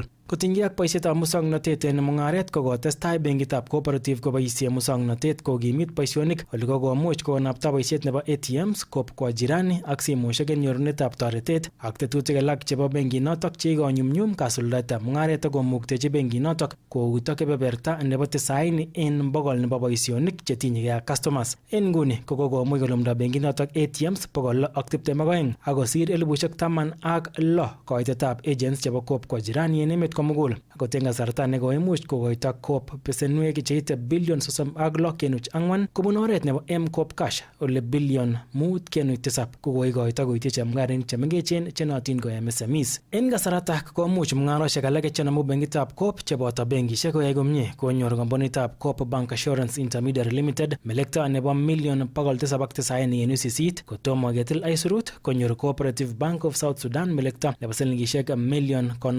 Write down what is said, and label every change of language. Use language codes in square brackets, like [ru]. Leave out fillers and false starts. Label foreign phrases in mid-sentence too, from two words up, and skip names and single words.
[kln] Kotinygei ak boisietab musongnotet en mung'aret kokotestai benkitab cooperative koboisie musongnotet kokimit boisionik ole kokomuch konapta boisiet nebo ATMs kopkwa jirani ak simoshek en nyorunetab toretet ak tetutik alak chebo benkinotok cheikonyumnyum kasuldaetab mung'aret akomuktechi benkinotok kouto kebeberta nebo 90 en bogol nebo boisionik chetinyegei ak customers. En nguni kokomuch kolumda benkinotok ATMs 622 akosir 1016 koitetab agents chebo chebo COP kwa jirani en emet komugul. Akot eng kasarta nekoimuch kokoito COP besenwek cheite billion 36.4 kobun oret nebo M-COP Cash ole billion 5.7 kokoikoito koityi chemung'arainik chemengechen chenootin ko MSMEs. En kasaratak komuch mung'arosiek alake chenomu benkitab COP cheboto benkisiek koyai komie konyor komponitab COP Bank Assurance Intermediary Limited melekto nebo million 790.8 kotomo ketil aisurut konyor Cooperative Bank of South Sudan melekto nebo silingisiek million